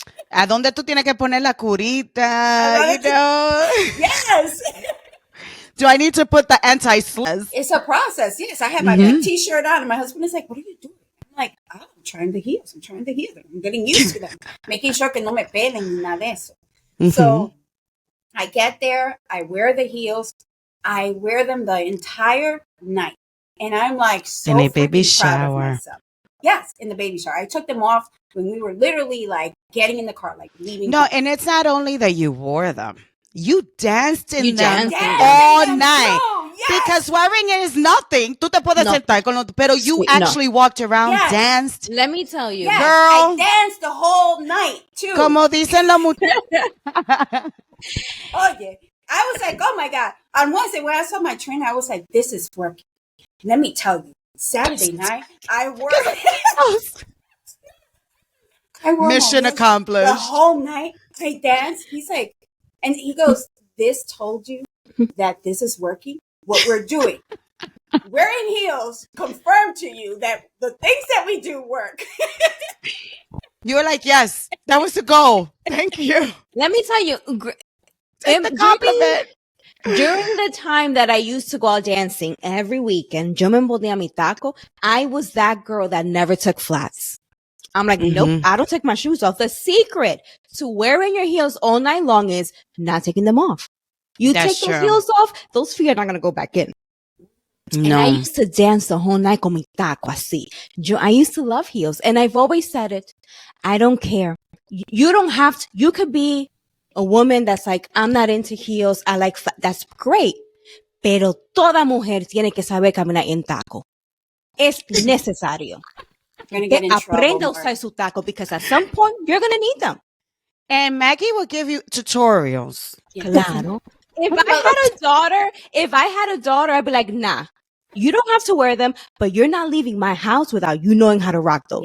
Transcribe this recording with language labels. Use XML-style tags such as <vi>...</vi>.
<es>¿A dónde tú tienes que poner la curita?</es> <en>You know? Yes. Do I need to put the anti-slip? It's a process. Yes, I have my big t-shirt on, and my husband is like, "What are you doing?" I'm like, "Oh, I'm trying the heels. I'm trying to heal them. I'm getting used to them, making sure</en> <es>que no me pelen ni nada de eso."</es> <en>So I get there, I wear the heels, I wear them the entire night, and I'm like so In a baby freaking proud of shower. myself. Yes, in the baby shower. I took them off when we were literally like getting in the car, like leaving. No, and it's not only that you wore them. You danced in them danced all night. So, yes. Because wearing it is nothing.</en> <es>Tú te puedes</es> <en>No.</en> <es>sentar con los, pero</es> <en>you</en> <es>Sí,</es> <en>actually walked around, Yes. danced. Let me tell you. Yes, Girl. I danced the whole night too.</en> <es>Como dicen los muchachos.</es> <en>Oh yeah. I was like, oh my God. On Wednesday, when I saw my trainer, I was like, this is working. Let me tell you, Saturday night, I worked. I wore Mission my heels accomplished. the whole night. I danced. He's like, and he goes, this told you that this is working? What we're doing. Wearing heels confirmed to you that the things that we do work. You were like, yes, that was the goal. Thank you. Let me tell you, Take the compliment. during the time that I used to go out dancing every weekend,</en> <es>yo me ponía mi taco.</es> <en>I was that girl that never took flats. I'm like, nope, I don't take my shoes off. The secret to wearing your heels all night long is not taking them off. You That's take those true. heels off, those feet are not going to go back in. And I No. used to dance the whole night</en> <es>con mi taco así.</es> <en>I used to love heels. And I've always said it. I don't care. You don't have to. You could be a woman that's like, I'm not into heels. I like, that's great.</en> <es>Pero toda mujer tiene que saber caminar en taco. Es necesario.</es> <en>You're going to get in</en> <es>Aprenda a</es> <en>trouble.</en> <es>usar su taco</es> <en>because at some point you're going to need them. And Maggie will give you tutorials.</en> <es>Claro.</es> <en>If I had a daughter, I'd be like, nah, you don't have to wear them, but you're not leaving my house without you knowing how to rock those.</en>